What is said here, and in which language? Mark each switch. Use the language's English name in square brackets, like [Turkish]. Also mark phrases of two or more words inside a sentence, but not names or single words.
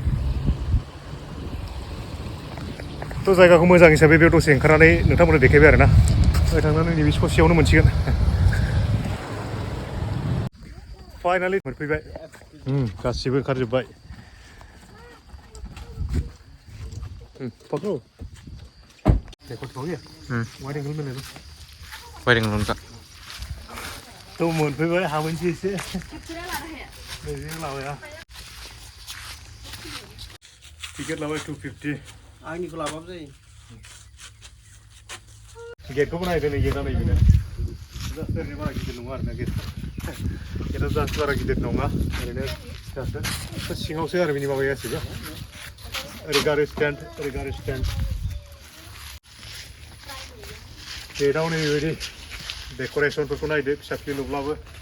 [Bodo] थ' जायगाखौ मोजां हिसाबै बेयाव दसे ओंखारनानै नोंथांमोननो देखायबाय आरोना ओरै थांनानै नैबे ससेयावनो मोनसिगोन फाइनालि मोनफैबाय गासिबो ओंखारजोब्बाय [Hindi] देखो तो ये वाइडिं में ले लो [Bodo] वाइडिं लुनका तो मोनफैबाय हाबोनसै एसे नैजों लाबाया टिकेट लाबाय 250 आंनिखौ लाबाबो जायो गेटखौबो नायदो नै गेटआ नै बेनो जास्ट ओरैनो बारा गिदिर नङा आरोना गेटआ जास्ट बारा गिदिर नङा ओरैनो फिसासो सिङावसो आरो बिनि माबाया गासैबो ओरै गारि स्टेन्ड गेटआव नै बेबायदि डेक'रेसनफोरखौ नायदो फिसा फिसा नुब्लाबो